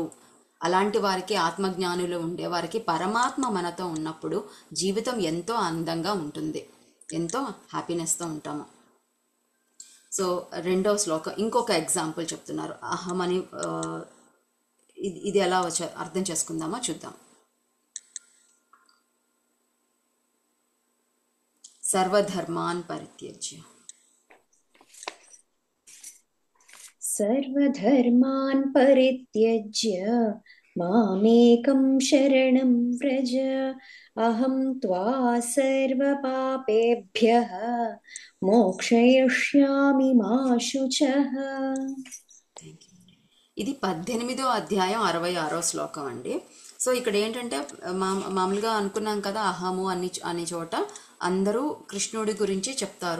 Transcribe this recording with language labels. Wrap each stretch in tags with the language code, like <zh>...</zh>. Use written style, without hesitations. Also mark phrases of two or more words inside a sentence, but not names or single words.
<te>అలాంటి వారికి, ఆత్మజ్ఞానులు ఉండే వారికి పరమాత్మ మనతో ఉన్నప్పుడు జీవితం ఎంతో అందంగా ఉంటుంది, ఎంతో హ్యాపీనెస్తో ఉంటాము. సో 2వ శ్లోకం ఇంకొక ఎగ్జాంపుల్ చెప్తున్నారు. అహం అని ఇది ఎలా అర్థం చేసుకుందామో చూద్దాం.</te> <sa>సర్వధర్మాన్ పరిత్యజ్య సర్వధర్మాన్ పరిత్యజ్య మామేకం శరణం వ్రజ అహం త్వా సర్వపాపేభ్యః మోక్షయిష్యామి మా శుచః.</sa> <te>ఇది 18వ అధ్యాయం 66వ శ్లోకం అండి. సో ఇక్కడ ఏంటంటే మామూలుగా అనుకున్నాం కదా, అహము అనే చోట అందరూ కృష్ణుడి గురించి చెప్తారు.</te>